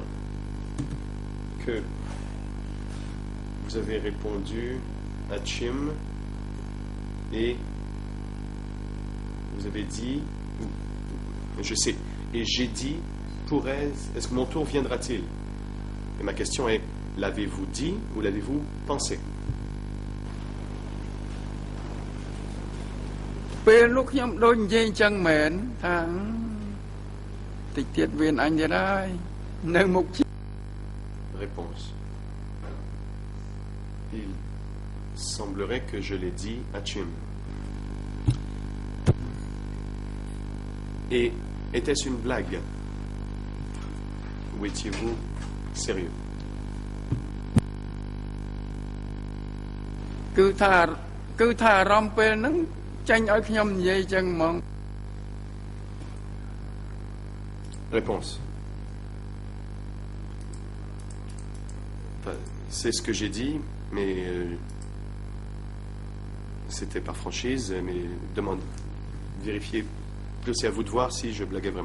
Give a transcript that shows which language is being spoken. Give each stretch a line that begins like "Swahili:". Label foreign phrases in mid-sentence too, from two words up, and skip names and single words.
French: Que vous avez répondu à Chim et vous avez dit, je sais, et j'ai dit, est-ce que mon tour viendra-t-il? Et ma question est, l'avez-vous dit ou l'avez-vous pensé?
Khmer: ពេលលោកខ្ញុំដូចនិយាយអញ្ចឹងមែនថាតិចទៀតវៀនអញទៀតហើយនៅមុខ
French: Réponse. Il semblerait que je l'ai dit à Chim. Et était-ce une blague? Ou étiez-vous sérieux?
Khmer: គឺថាអារម្មណ៍ពេលហ្នឹងចាញ់ឲ្យខ្ញុំនិយាយអញ្ចឹងហ្មង
French: Réponse. C'est ce que j'ai dit, mais c'était par franchise, mais vérifiez, plus c'est à vous de voir si je blaguais vraiment.